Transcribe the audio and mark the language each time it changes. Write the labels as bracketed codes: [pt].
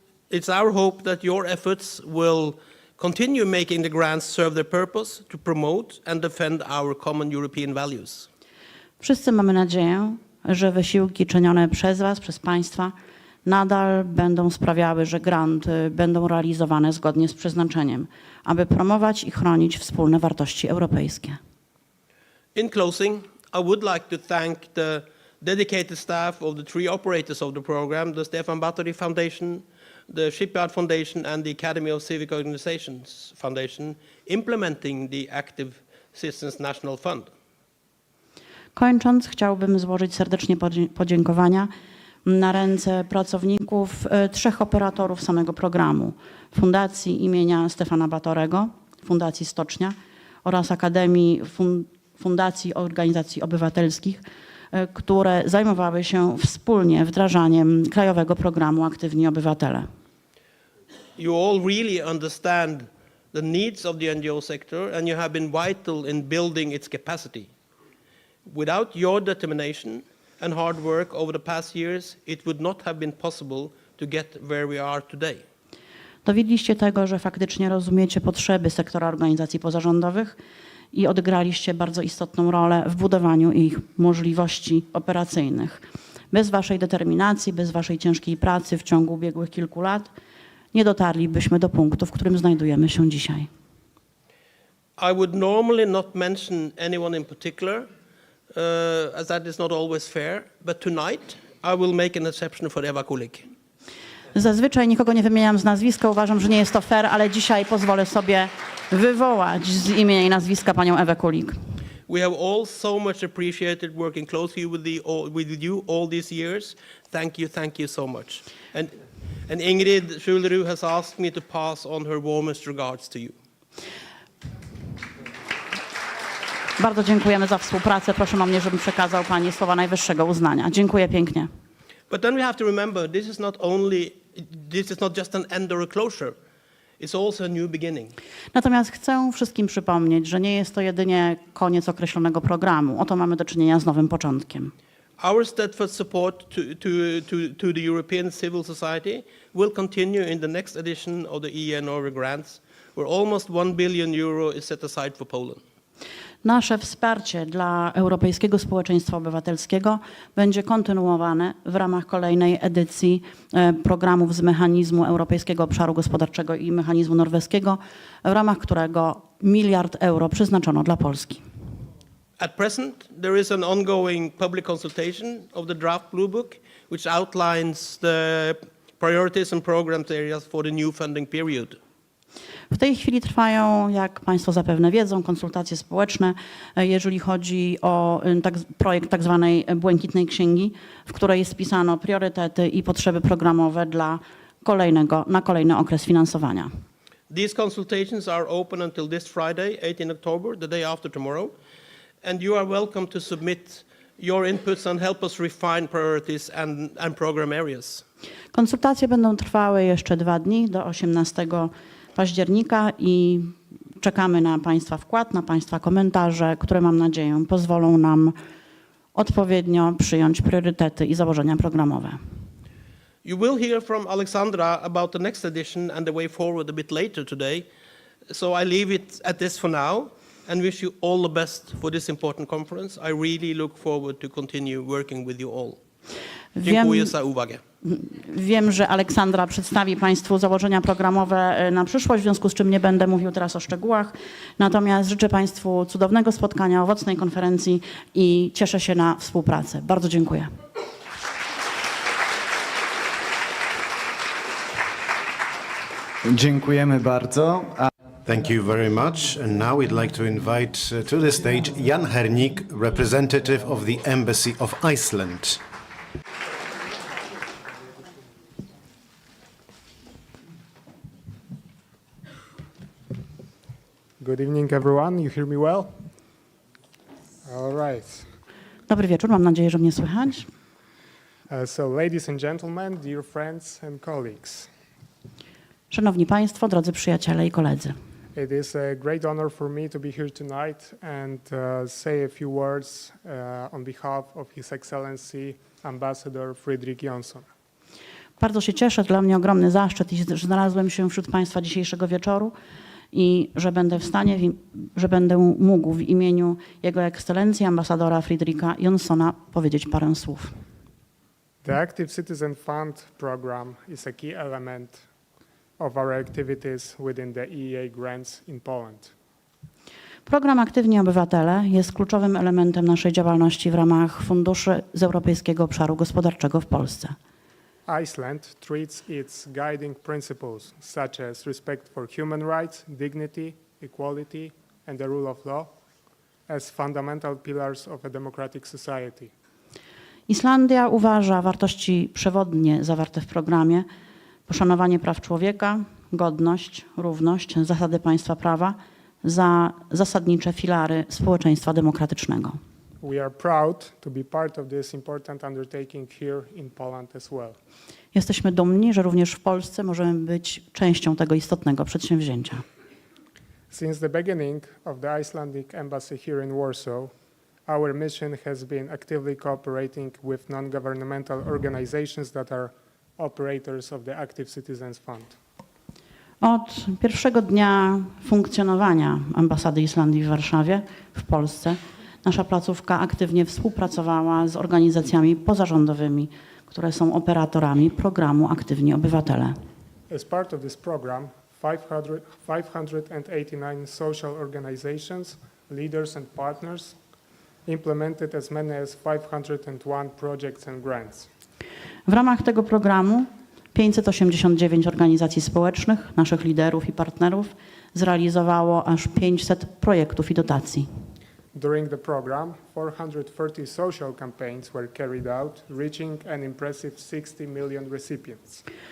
[en] It's our hope that your efforts will continue making the grants serve their purpose to promote and defend our common European values. [pl] Wszyscy mamy nadzieję, że wysiłki czynione przez was, przez państwa, nadal będą sprawiały, że granty będą realizowane zgodnie z przeznaczeniem, aby promować i chronić wspólne wartości europejskie. [en] In closing, I would like to thank the dedicated staff of the three operators of the program, the Stefan Batory Foundation, the Shipyard Foundation and the Academy of Civic Organizations Foundation, implementing the Active Citizens National Fund. [pl] Kończąc, chciałbym złożyć serdecznie podziękowania na ręce pracowników trzech operatorów samego programu. Fundacji imienia Stefana Batorego, Fundacji Stocznia oraz Akademii Fundacji Organizacji Obywatelskich, które zajmowały się wspólnie wdrażaniem krajowego programu Aktywni Obywatele. [en] You all really understand the needs of the NGO sector and you have been vital in building its capacity. Without your determination and hard work over the past years, it would not have been possible to get where we are today. [pl] Dowiedliście tego, że faktycznie rozumiecie potrzeby sektora organizacji pozarządowych i odegraliście bardzo istotną rolę w budowaniu ich możliwości operacyjnych. Bez waszej determinacji, bez waszej ciężkiej pracy w ciągu ubiegłych kilku lat nie dotarlibyśmy do punktu, w którym znajdujemy się dzisiaj. [en] I would normally not mention anyone in particular, as that is not always fair, but tonight I will make an exception for Eva Kulik. [pl] Zazwyczaj nikogo nie wymieniam z nazwiska, uważam, że nie jest to fair, ale dzisiaj pozwolę sobie wywołać z imienia i nazwiska panią Ewę Kulik. [en] We have all so much appreciated working closely with you all these years. Thank you so much. And Ingrid Schulderud has asked me to pass on her warmest regards to you. [pl] Bardzo dziękujemy za współpracę. Proszę mnie, żebym przekazał pani słowa najwyższego uznania. Dziękuję pięknie. [en] But then we have to remember, this is not just an end or a closure. It's also a new beginning. [pl] Natomiast chcę wszystkim przypomnieć, że nie jest to jedynie koniec określonego programu. Oto mamy do czynienia z nowym początkiem. [en] Our steadfast support to the European civil society will continue in the next edition of the EEA Norway grants, where almost €1 billion is set aside for Poland. [pl] Nasze wsparcie dla Europejskiego Społeczeństwa Obywatelskiego będzie kontynuowane w ramach kolejnej edycji programów z mechanizmu Europejskiego Obszaru Gospodarczego i mechanizmu norweskiego, w ramach którego €1 miliard przeznaczono dla Polski. [en] At present, there is an ongoing public consultation of the draft Blue Book, which outlines the priorities and programs areas for the new funding period. [pl] W tej chwili trwają, jak państwo zapewne wiedzą, konsultacje społeczne, jeżeli chodzi o projekt tak zwanej Błękitnej Księgi, w której jest spisano priorytety i potrzeby programowe na kolejny okres finansowania. [en] These consultations are open until this Friday, 18 October, the day after tomorrow, and you are welcome to submit your inputs and help us refine priorities and program areas. [pl] Konsultacje będą trwały jeszcze 2 dni, do 18 października i czekamy na państwa wkład, na państwa komentarze, które mam nadzieję pozwolą nam odpowiednio przyjąć priorytety i założenia programowe. [en] You will hear from Alexandra about the next edition and the way forward a bit later today, so I leave it at this for now and wish you all the best for this important conference. I really look forward to continue working with you all. [pl] Dziękuję za uwagę. Wiem, że Aleksandra przedstawi państwu założenia programowe na przyszłość, w związku z czym nie będę mówił teraz o szczegółach. Natomiast życzę państwu cudownego spotkania, owocnej konferencji i cieszę się na współpracę. Bardzo dziękuję. Dziękujemy bardzo. [en] Thank you very much. And now we'd like to invite to the stage Jan Hernik, representative of the Embassy of Iceland. Good evening, everyone. You hear me well? All right. [pl] Dobry wieczór, mam nadzieję, że mnie słychać. [en] So, ladies and gentlemen, dear friends and colleagues. [pl] Szanowni Państwo, drodzy przyjaciele i koledzy. [en] It is a great honor for me to be here tonight and say a few words on behalf of His Excellency Ambassador Fredrik Jonsson. [pl] Bardzo się cieszę, dla mnie ogromny zaszczyt, że znalazłem się wśród Państwa dzisiejszego wieczoru i że będę w stanie, że będę mógł w imieniu Jego Ekscelencji ambasadora Fredrika Jonssona powiedzieć parę słów. [en] The Active Citizen Fund program is a key element of our activities within the EEA grants in Poland. [pl] Program Aktywni Obywatele jest kluczowym elementem naszej działalności w ramach funduszy z Europejskiego Obszaru Gospodarczego w Polsce. [en] Iceland treats its guiding principles, such as respect for human rights, dignity, equality, and the rule of law, as fundamental pillars of a democratic society. [pl] Islandia uważa wartości przewodnie zawarte w programie: poszanowanie praw człowieka, godność, równość, zasady państwa prawa za zasadnicze filary społeczeństwa demokratycznego. [en] We are proud to be part of this important undertaking here in Poland as well. [pl] Jesteśmy dumni, że również w Polsce możemy być częścią tego istotnego przedsięwzięcia. [en] Since the beginning of the Icelandic embassy here in Warsaw, our mission has been actively cooperating with non-governmental organizations that are operators of the Active Citizens Fund. [pl] Od pierwszego dnia funkcjonowania ambasady Islandii w Warszawie, w Polsce, nasza placówka aktywnie współpracowała z organizacjami pozarządowymi, które są operatorami programu Aktywni Obywatele. [en] As part of this program, 589 social organizations, leaders and partners implemented as many as 501 projects and grants. [pl] W ramach tego programu 589 organizacji społecznych, naszych liderów i partnerów, zrealizowało aż 500 projektów i dotacji. [en] During the program, 430 social campaigns were carried out, reaching an impressive 60 million recipients.